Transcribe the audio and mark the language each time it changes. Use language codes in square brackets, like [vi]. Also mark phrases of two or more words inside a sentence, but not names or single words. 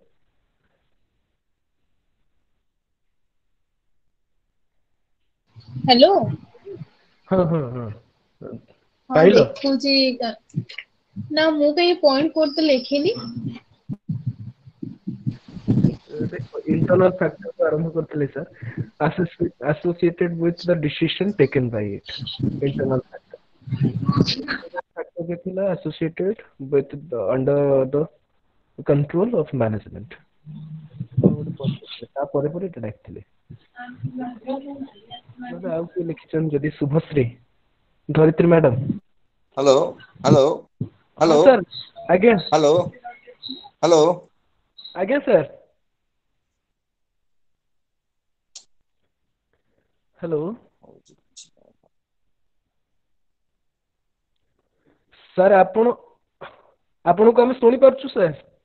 [or] ହ୍ୟାଲୋ ହଁ ହଁ ହଁ ହଁ ପାଇଲ? ଦେଖୁଛି। ନା ମୁଁ କାହିଁ [en] point code [or] ତ ଲେଖିନି। ଦେଖ [en] internal factor [or] ଆରମ୍ଭ କରିଥିଲେ ସାର୍, [en] associated with the decision taken by it, internal factor ଥିଲା associated with the under the control of management। [or] କଣ ଗୋଟେ ପଢିଥିଲେ, ତାପରେ ପରେ ଏଟା ଡାକିଥିଲେ। ଆଉ କିଏ ଲେଖିଛନ୍ତି ଯଦି ଶୁଭଶ୍ରୀ, ଧରିତ୍ରୀ ମ୍ୟାଡାମ। [en] hello hello [or] ହଁ ହ୍ୟାଲୋ ସାର୍ ଆଜ୍ଞା [en] hello hello [or] ଆଜ୍ଞା ସାର୍ ହ୍ୟାଲୋ ସାର୍ ଆପଣଙ୍କୁ ଆମେ ଶୁଣିପାରୁଛୁ ସାର୍।